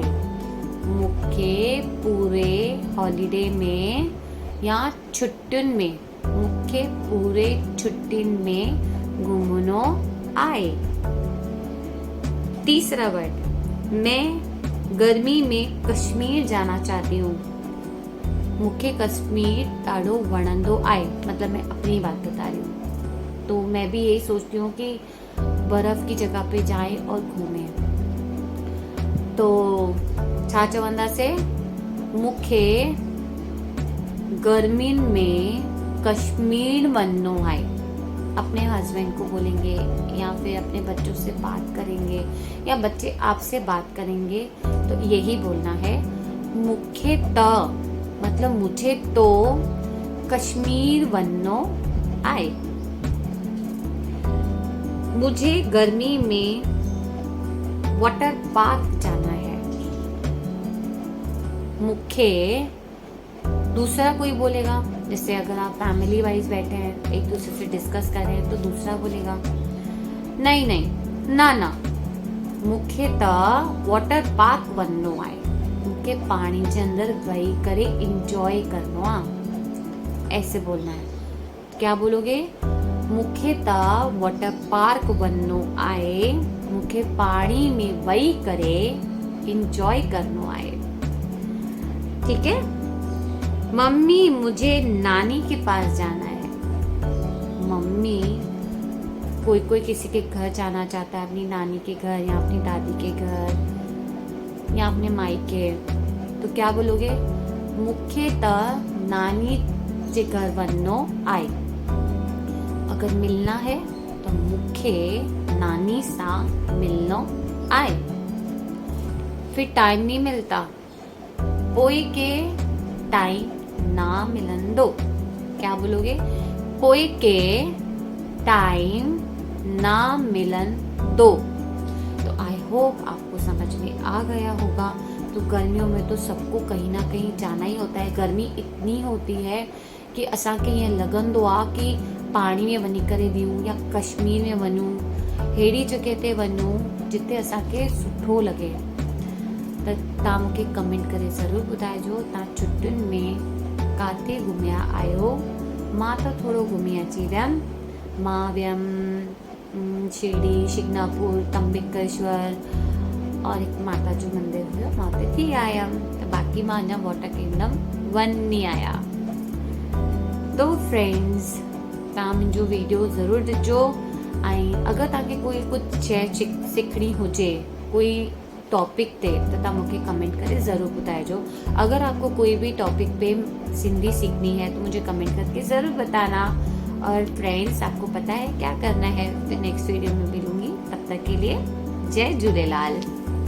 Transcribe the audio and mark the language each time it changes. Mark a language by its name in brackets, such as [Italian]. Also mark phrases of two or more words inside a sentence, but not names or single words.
[Sindhi] मुख्य पूरे हॉलिडे में या छुट्टिन में, मुख्य पूरे छुट्टिन में घूमनो आए। [Hindi] तीसरा वर्ड, मैं गर्मी में कश्मीर जाना चाहती हूँ। [Sindhi] मूंखे कश्मीर ॾाढो वणंदो आहे, [Hindi] मतलब मैं अपनी बात बता रही हूँ। तो मैं भी यही सोचती हूँ कि बर्फ की जगह पे जाएं और घूमें। [Sindhi] तो छा चवंदासीं, मूंखे गर्मियुनि में कश्मीर वञिणो आहे। [Hindi] अपने हस्बैंड को बोलेंगे या फिर अपने बच्चों से बात करेंगे या बच्चे आपसे बात करेंगे तो यही बोलना है, [Sindhi] मूंखे त [Hindi] मतलब मुझे तो [Sindhi] कश्मीर वञिणो आहे। [Hindi] मुझे गर्मी में वाटर पार्क जाना है। मूंखे, दूसरा कोई बोलेगा, जैसे अगर आप फैमिली वाइज बैठे हैं, एक दूसरे से डिस्कस कर रहे हैं, तो दूसरा बोलेगा नहीं नहीं ना ना, [Sindhi] मूंखे त [English] water park [Sindhi] वञिणो आहे। मूंखे [Hindi] पानी के अंदर [Sindhi] वही करे इंजॉय करनो आ, [Hindi] ऐसे बोलना है। तो क्या बोलोगे, [Sindhi] मूंखे त [English] water park [Sindhi] वञिणो आहे, मूंखे पानी में वही करे इंजॉय करनो आहे। [Hindi] ठीक है। मम्मी, मुझे नानी के पास जाना है। मम्मी, कोई कोई किसी के घर जाना चाहता है, अपनी नानी के घर या अपनी दादी के घर या अपने मायके, तो क्या बोलोगे, [Sindhi] मूंखे त नानी जे घर वञिणो आहे। [Hindi] अगर मिलना है तो [Sindhi] मूंखे नानी सां मिलनो आहे। [Hindi] फिर टाइम नहीं मिलता, [Sindhi] पोइ के टाइम ना मिलंदो। [Hindi] क्या बोलोगे, [Sindhi] पोइ के टाइम ना मिलन दो। [Hindi] तो [English] I hope [Hindi] आपको समझ में आ गया होगा। तो गर्मियों में तो सबको कहीं ना कहीं जाना ही होता है। [Sindhi] गर्मी इतनी होती है कि असांखे ईअं लॻंदो आहे कि पाणी में वञी करे वियूं या कश्मीर में वञूं, अहिड़ी जॻह ते वञूं जिते असांखे सुठो लॻे। त तव्हां मूंखे कमेंट करे ज़रूरु ॿुधाइजो तव्हां छुट्टियुनि में काथे घुमिया आहियो। मां त थोरो घुमी अची वियमि। मां वियमि शिरडी, शिंगणापुर, त्र्यंबकेश्वर और हिकु माता जो मंदिर हुयो, मां उते थी आयमि। त बाक़ी मां अञा वॉटर किंगडम वञी आहियां। तो फ्रेंड्स, तव्हां मुंहिंजो वीडियो ज़रूरु ॾिसो ऐं अगरि तव्हांखे कोई कुझु शइ सिखणी हुजे कोई टॉपिक पे, तो तव्हां मूंखे कमेंट करे ज़रूर ॿुधाइजो। [Hindi] अगर आपको कोई भी टॉपिक पे सिंधी सीखनी है तो मुझे कमेंट करके ज़रूर बताना। और फ्रेंड्स, आपको पता है क्या करना है। फिर [English] next video [Hindi] में मिलूंगी, तब तक के लिए जय झूलेलाल।